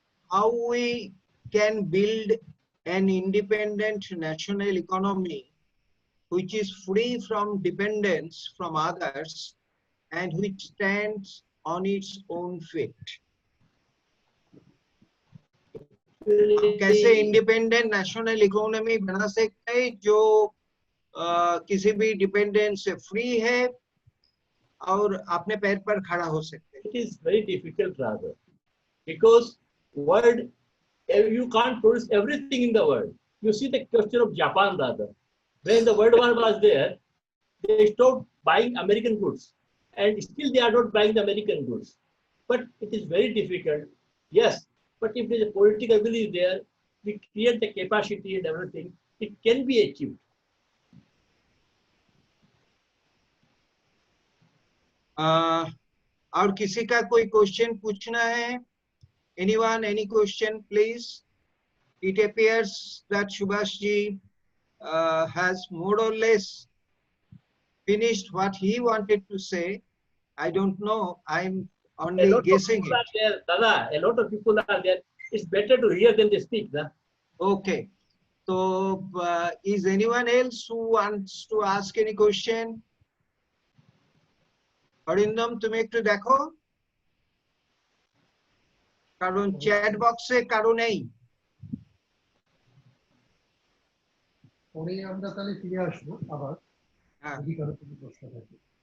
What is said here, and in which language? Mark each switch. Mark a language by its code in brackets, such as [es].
[en] How we can build an independent national economy which is free from dependence from others and which stands on its own feet? [hi] कैसे independent national economy बना सकते हैं जो किसी भी dependence से free है और अपने पैर पर खड़ा हो सकते हैं? [en] It is very difficult rather, because world, you can't produce everything in the world. You see the question of Japan rather. When the World War was there, they stopped buying American goods, and still they are not buying the American goods. But it is very difficult, yes. But if there is a political will is there, we create the capacity and everything, it can be achieved. [hi] और किसी का कोई question पूछना है? [en] Anyone, any question, please? It appears that Subhash ji has more or less finished what he wanted to say. I don't know. I'm only guessing it. There, Dada, a lot of people are there. It's better to hear than they speak. Da? Okay. So, is anyone else who wants to ask any question? [bn] Arindam তুমি একটু দেখো, কারণ chat বক্সে কারো নেই। পরে আমরা তাহলে ফিরে আসবো আবার যদি কারো কোনো প্রশ্ন থাকে।